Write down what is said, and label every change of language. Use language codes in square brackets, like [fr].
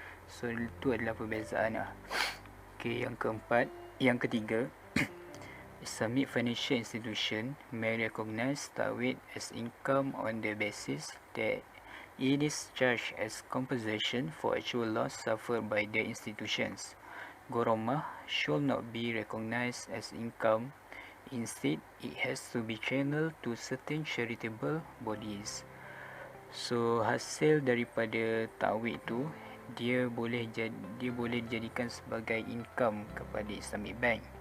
[ms] So itu adalah perbezaan lah. [en] Okay, [ms] yang ketiga [en] Islamic financial institution may recognize Ta'wid as income on the basis that it is charged as compensation for actual loss suffered by the institutions. Goromah should not be recognized as income. Instead, it has to be channeled to certain charitable bodies. [ms] So hasil daripada Ta'wid tu dia boleh dijadikan sebagai income kepada Islamic bank.